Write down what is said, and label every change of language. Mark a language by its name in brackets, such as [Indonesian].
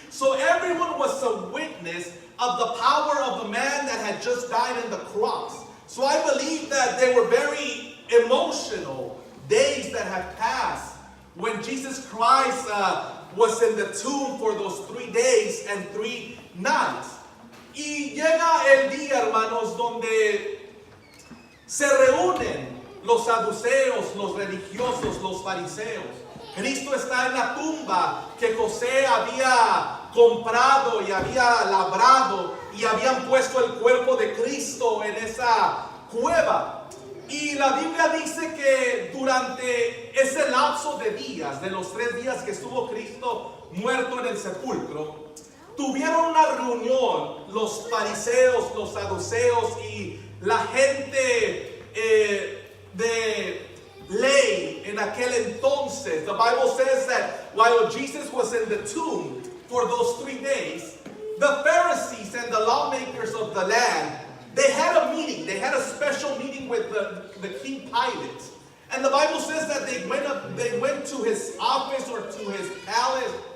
[English] So everyone was a witness of the power of the man that had just died on the cross. So I believe that they were very emotional days that have passed when Jesus Christ was in the tomb for those 3 days and 3 nights. [Spanish] Y llega el día, hermanos, donde se reúnen los saduceos, los religiosos, los fariseos. Cristo está en la tumba que José había comprado y había labrado y habían puesto el cuerpo de Cristo en esa cueva. Y la Biblia dice que durante ese lapso de días, de los 3 días que estuvo Cristo muerto en el sepulcro, tuvieron una reunión los fariseos, los saduceos y la gente de ley en aquel entonces. [English] The Bible says that while Jesus was in the tomb for those 3 days, the Pharisees and the lawmakers of the land, they had a meeting. They had a special meeting with the King Pilate. And the Bible says that they went to his office or to his palace.